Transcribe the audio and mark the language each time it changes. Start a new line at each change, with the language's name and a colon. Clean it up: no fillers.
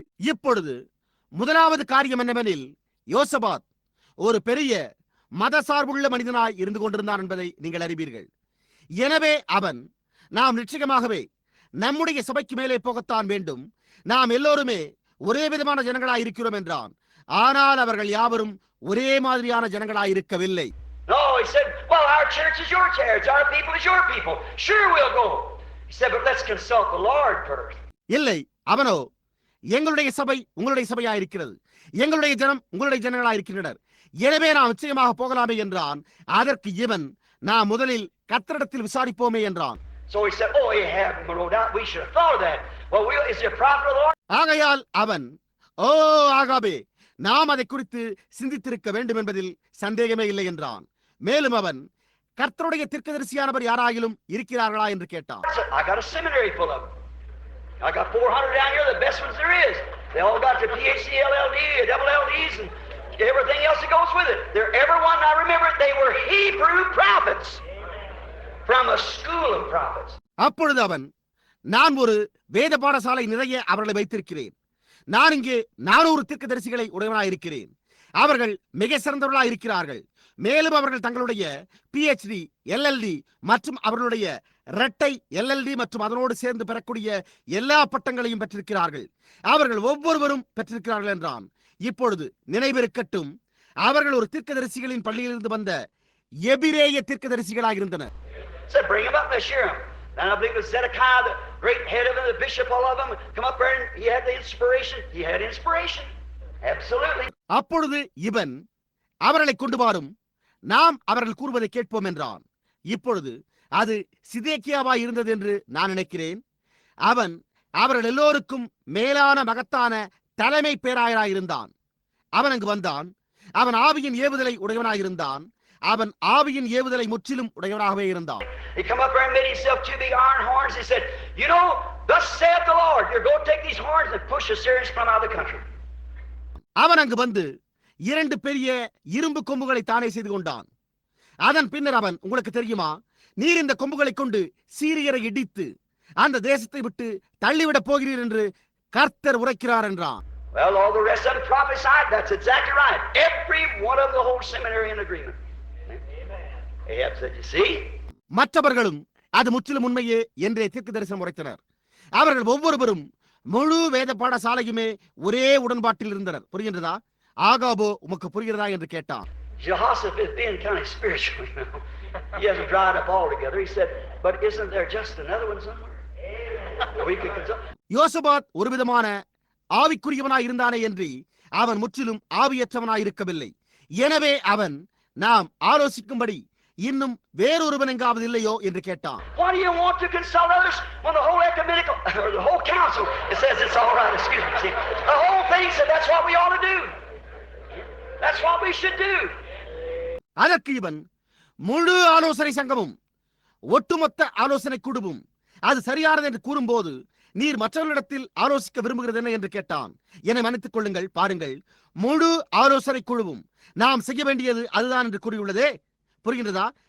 Tamil: இப்பொழுது முதலாவது காரியம் என்னவெனில், யோசபாத் ஒரு பெரிய மத சார்புள்ள மனிதனாய் இருந்து கொண்டிருந்தான் என்பதை நீங்கள் அறிவீர்கள். எனவே அவன், நாம் நிச்சயமாகவே நம்முடைய சபைக்கு மேலே போகத்தான் வேண்டும், நாம் எல்லோருமே ஒரே விதமான ஜனங்களாய் இருக்கிறோம் என்றான். ஆனால் அவர்கள் யாவரும் ஒரே மாதிரியான ஜனங்களாய் இருக்கவில்லை.
English: No, he said, well, our church is your church, our people is your people. Sure, we'll go. He said, but let's consult the Lord first.
Tamil: இல்லை, அவனோ, எங்களுடைய சபை உங்களுடைய சபையா இருக்கிறது, எங்களுடைய ஜனம் உங்களுடைய ஜனங்களா இருக்கின்றனர், எனவே நாம் நிச்சயமாக போகலாமே என்றான். அதற்கு இவன், நாம் முதலில் கர்த்தரிடத்தில் விசாரிப்போமே என்றான்.
English: So he said, oh, you have no doubt, we should have thought of that. Well, is there a prophet of the Lord?
Tamil: ஆகையால் அவன், ஓ ஆகாபே, நாம் அதை குறித்து சிந்தித்திருக்க வேண்டும் என்பதில் சந்தேகமே இல்லை என்றான். மேலும் அவன், கர்த்தருடைய தீர்க்கதரிசியானவர் யாராயிலும் இருக்கிறார்களா என்று கேட்டான்.
English: I got a seminary full of them. I got 400 down here, the best ones there is. They all got their PhD, LLD, double LDs, and everything else that goes with it. They're everyone, I remember, they were Hebrew prophets from a school of prophets.
Tamil: அப்பொழுது அவன், நான் ஒரு வேத பாடசாலை நிறைய அவர்களை வைத்திருக்கிறேன். நான் இங்கே 400 தீர்க்கதரிசிகளை உடையவனாயிருக்கிறேன். அவர்கள் மிக சிறந்தவர்களாய் இருக்கிறார்கள். மேலும் அவர்கள் தங்களுடைய PhD, LLD மற்றும் அவர்களுடைய இரட்டை LLD மற்றும் அதனோடு சேர்ந்து பெறக்கூடிய எல்லா பட்டங்களையும் பெற்றிருக்கிறார்கள். அவர்கள் ஒவ்வொருவரும் பெற்றிருக்கிறார்கள் என்றான். இப்பொழுது நினைவிருக்கட்டும், அவர்கள் ஒரு தீர்க்கதரிசிகளின் பள்ளியிலிருந்து வந்த எபிரேய தீர்க்கதரிசிகளாக இருந்தனர்.
English: Said, bring them up, let's hear them. And I believe it was Zedekiah, the great head of them, the bishop, all of them, come up there and he had the inspiration. He had inspiration. Absolutely.
Tamil: அப்பொழுது இவன், அவர்களை கொண்டு வாரும், நாம் அவர்கள் கூறுவதை கேட்போம் என்றான். இப்பொழுது அது சிதேக்கியாவாய் இருந்தது என்று நான் நினைக்கிறேன். அவன் அவர்கள் எல்லோருக்கும் மேலான மகத்தான தலைமை பேராயராயிருந்தான். அவன் அங்கு வந்தான். அவன் ஆவியின் ஏவுதலை உடையவனாயிருந்தான். அவன் ஆவியின் ஏவுதலை முற்றிலும் உடையவனாகவே இருந்தான்.
English: He come up there and made himself 2 big iron horns. He said, you know, thus saith the Lord, you're going to take these horns and push the Syrians from out of the country.
Tamil: அவன் அங்கு வந்து 2 பெரிய இரும்பு கொம்புகளை தானே செய்து கொண்டான். அதன் பின்னர் அவன், உங்களுக்கு தெரியுமா, நீர் இந்த கொம்புகளை கொண்டு சீரியரை இடித்து அந்த தேசத்தை விட்டு தள்ளிவிடப் போகிறீர் என்று கர்த்தர் உரைக்கிறார் என்றான்.
English: Well, all the rest of them prophesied. That's exactly right. Every one of the whole seminary in agreement. Ahab said, you see?
Tamil: மற்றவர்களும் அது முற்றிலும் உண்மையே என்றே தீர்க்க தரிசனம் உரைத்தனர். அவர்கள் ஒவ்வொருவரும் முழு வேத பாடசாலையுமே ஒரே உடன்பாட்டில் இருந்தனர். புரிகின்றதா? ஆகாபோ, உமக்கு புரிகிறதா என்று கேட்டான்.
English: Jehoshaphat is being kind of spiritual, you know. He hasn't dried up altogether. He said, but isn't there just another one somewhere? We could consult.
Tamil: யோசபாத் ஒரு விதமான ஆவிக்குரியவனாய் இருந்தானே என்று அவன் முற்றிலும் ஆவியற்றவனாய் இருக்கவில்லை. எனவே அவன், நாம் ஆலோசிக்கும்படி இன்னும் வேறொருவன் எங்காவது இல்லையோ என்று கேட்டான்.
English: Why do you want to consult others when the whole ecumenical or the whole council it says it's all right? Excuse me. See, the whole thing said that's what we ought to do. That's what we should do.
Tamil: அதற்கு இவன், முழு ஆலோசனை சங்கமும் ஒட்டுமொத்த ஆலோசனை குழுவும் அது சரியானது என்று கூறும்போது நீர் மற்றவர்களிடத்தில் ஆலோசிக்க விரும்புகிறது என்ன என்று கேட்டான். என்னை மன்னித்துக் கொள்ளுங்கள், பாருங்கள், முழு ஆலோசனை குழுவும் நாம் செய்ய வேண்டியது அதுதான் என்று கூறியுள்ளதே. புரிகின்றதா?